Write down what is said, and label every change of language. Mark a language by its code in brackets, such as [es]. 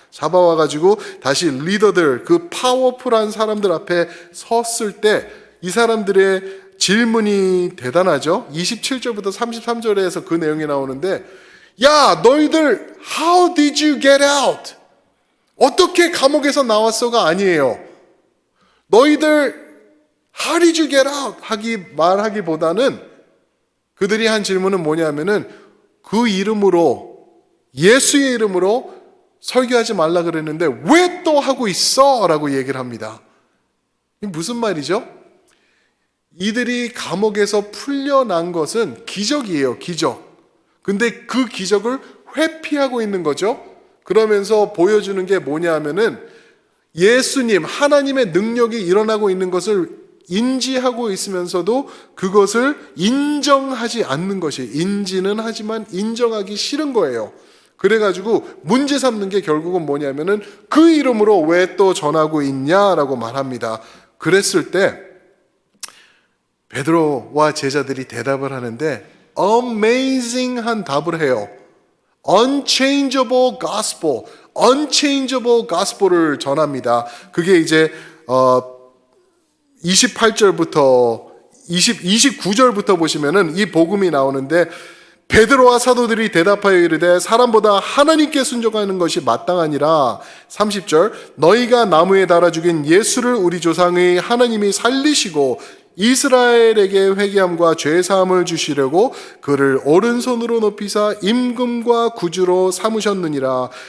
[ko] 잡아와가지고 다시 리더들, 그 파워풀한 사람들 앞에 섰을 때 이 사람들의 질문이 대단하죠. 27절부터 33절에서 그 내용이 나오는데, 야, 너희들 [en] how did you get out? [ko] 어떻게 감옥에서 나왔어가 아니에요. 너희들 [en] how did you get out? [ko] 말하기보다는 그들이 한 질문은 뭐냐면은, 그 이름으로, 예수의 이름으로 설교하지 말라 그랬는데 왜 또 하고 있어? 라고 얘기를 합니다. 이게 무슨 말이죠? 이들이 감옥에서 풀려난 것은 기적이에요, 기적. 근데 그 기적을 회피하고 있는 거죠. 그러면서 보여주는 게 뭐냐 하면은, 예수님, 하나님의 능력이 일어나고 있는 것을 인지하고 있으면서도 그것을 인정하지 않는 것이, 인지는 하지만 인정하기 싫은 거예요. 그래가지고 문제 삼는 게 결국은 뭐냐면은, 그 이름으로 왜 또 전하고 있냐라고 말합니다. 그랬을 때 베드로와 제자들이 대답을 하는데 amazing한 답을 해요. [en] unchangeable gospel, unchangeable gospel을 [ko] 전합니다. 그게 이제 28절부터 29절부터 보시면은 이 복음이 나오는데, 베드로와 사도들이 대답하여 이르되 사람보다 하나님께 순종하는 것이 마땅하니라. 30절, 너희가 나무에 달아 죽인 예수를 우리 조상의 하나님이 살리시고 이스라엘에게 회개함과 죄사함을 주시려고 그를 오른손으로 높이사 임금과 구주로 삼으셨느니라.